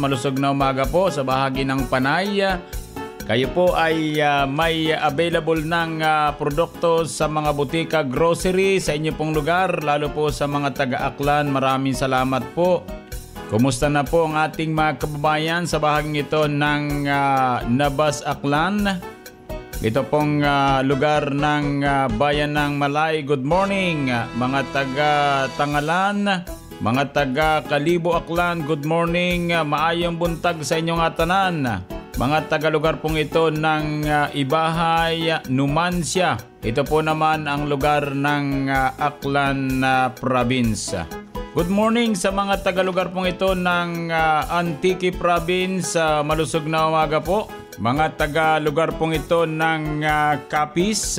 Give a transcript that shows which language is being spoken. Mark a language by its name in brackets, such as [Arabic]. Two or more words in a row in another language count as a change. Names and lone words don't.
[Filipino] Malusog na umaga po sa bahagi ng Panay. Kayo po ay may available ng produkto sa mga butika, grocery sa inyo pong lugar, lalo po sa mga taga-Aklan. Maraming salamat po. Kumusta na po ang ating mga kababayan sa bahaging ito ng Nabas, Aklan? Ito pong lugar ng Bayan ng Malay. [English] Good morning [Filipino] mga taga-Tangalan, mga taga-Kalibo, Aklan. [English] Good morning, [Hiligaynon] maayong buntag sa inyong atanan. [Filipino] Mga taga-lugar pong ito ng Ibahay, Numancia. Ito po naman ang lugar ng Aklan Province. [English] Good morning [Filipino] sa mga taga-lugar pong ito ng Antique Province. Malusog na umaga po. Mga taga-lugar pong ito ng Capiz.